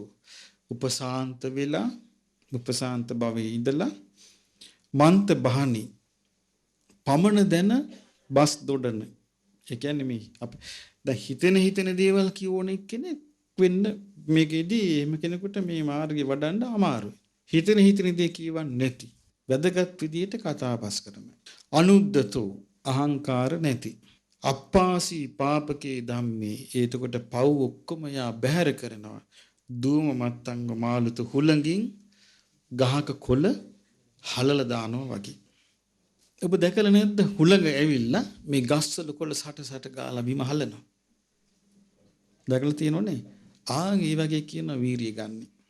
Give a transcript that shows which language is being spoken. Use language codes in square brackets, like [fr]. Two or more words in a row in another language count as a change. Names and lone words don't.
[si] උපසාන්ත වෙලා උපසාන්ත භවයේ ඉඳලා [pi] මන්ත බාණී [si] පමණ දැන බස් දොඩන. ඒ කියන්නේ මේ අපි දැන් හිතෙන දේවල් කියෝන කෙනෙක් වෙන්න මේකෙදී එහෙම කෙනෙකුට මේ මාර්ගේ වඩන්න අමාරුයි. හිතෙන දේ කියවන්නේ නැති. වැදගත් විදියට කතා බස් කරන. අනුද්දතෝ අහංකාර නැති. [pi] අප්පාසී පාපකේ ධම්මේ [si] ඒතකොට පව් ඔක්කොම යා බැහැර කරනවා. [pi] දූම මත්තංග මාළුතු [si] හුලඟින් ගහක කොළ හලලා දානවා වගේ. ඔබ දැකලා නැද්ද හුලඟ ඇවිල්ලා මේ ගස්වල කොළ සට ගාලා බිම හලනවා. දැකලා තියෙනවනේ. ඒ වගේ කියන වීරිය ගන්න.